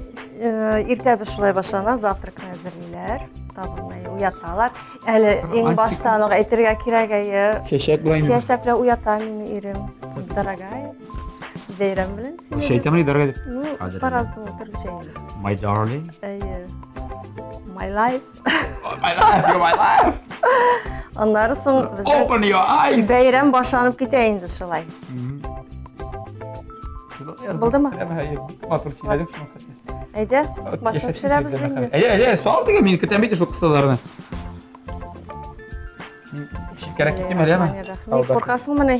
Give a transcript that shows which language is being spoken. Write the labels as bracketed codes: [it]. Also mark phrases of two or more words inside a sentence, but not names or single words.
[tt] Иртә без шулай башлана, завтракны әзерлиләр. Табыннай уяталар. Әле иң баштан ук әйтергә кирәк, әйе. Чәчәк белән. Чәчәк белән уята мине ирем. Дорогая. Бәйрәм белән сине. Шәйтәмни дорога дип. Ну, параздан утыручы инде. [en] My darling. Әйе. My life. My life, you're my life. [tt] Аннары соң безнең [en] Open your eyes. [tt] бәйрәм башланып китә инде шулай. Булдымы? Матур сөйләдек шуны хәтта. Әйдә, башлап пешерәбез инде. Әйе, суал дигән мин көтәм бит шул кысаларны. Мин шикәрә киттем әле. Мин куркасыңмы менә?